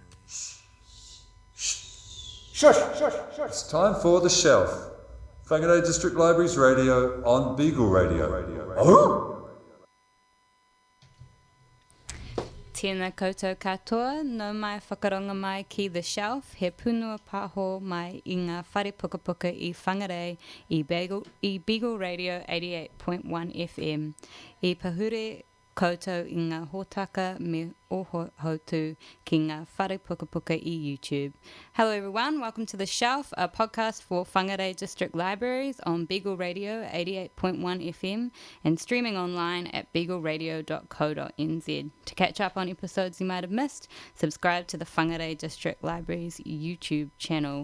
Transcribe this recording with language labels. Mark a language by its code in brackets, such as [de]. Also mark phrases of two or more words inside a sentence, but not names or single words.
[en] Shush, shush, shush. It's time for The Shelf. Whangarei District Libraries Radio on Beagle Radio. Oh! [mi] Tēnā koutou katoa, no mai whakaronga mai ki The Shelf, he punua pāho mai I ngā whare pukapuka I Whangarei I Beagle Radio 88.1 FM. I pahure koutou I ngā hōtaka me ohotu ki ngā whare pukapuka I YouTube. [en] Hello everyone, welcome to The Shelf, a podcast for Whangarei District Libraries on Beagle Radio 88.1 FM and streaming online at beagleradio.co.nz. To catch up on episodes you might have missed, subscribe to the Whangarei District Libraries YouTube channel.